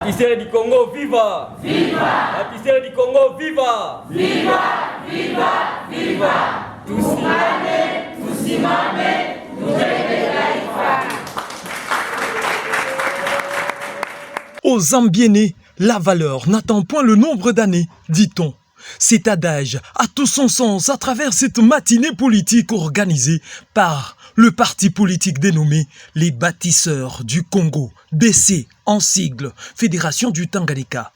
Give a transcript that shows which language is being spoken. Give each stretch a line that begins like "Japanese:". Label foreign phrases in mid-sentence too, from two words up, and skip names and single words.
French: Bâtisseurs du Congo, viva! Viva! Bâtisseurs du Congo, viva! Viva! Viva! Viva!
Swahili: Tusimame, tusimame, tujenge taifa.
French: Aux Zambienais, la valeur n'attend point le nombre d'années, dit-on. Cet adage a tout son sens à travers cette matinée politique organisée par le parti politique dénommé les Bâtisseurs du Congo, BC en sigle, Fédération du Tanganyika.